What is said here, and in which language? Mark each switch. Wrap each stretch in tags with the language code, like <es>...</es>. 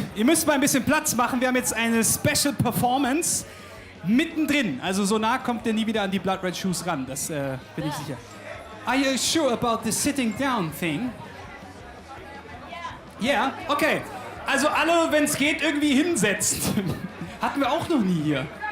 <de>Ihr müsst mal ein bisschen Platz machen. Wir haben jetzt eine Special Performance mittendrin. Also so nah kommt ihr nie wieder an die Blood Red Shoes ran. Das bin ich sicher.</de> <en>Are you sure about the sitting down thing?</en> <de>Ja, okay. Also alle, wenn es geht, irgendwie hinsetzen. Hatten wir auch noch nie hier.</de>